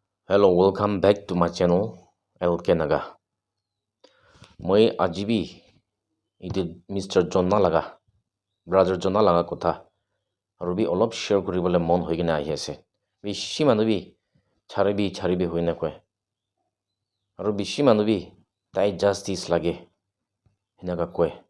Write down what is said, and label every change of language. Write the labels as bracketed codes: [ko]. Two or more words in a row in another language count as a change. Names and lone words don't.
[en] Hello, welcome back to my channel, [nag] LK Naga. Moi ajibi itu Mr. Jonna laga, Brother Jonna laga kotha. Arubi olop share kuribole mon hoi kina ahi ase. Bishi manubi charibi hoi na koi. Aru bishi manubi tai justice lage hinaga koi.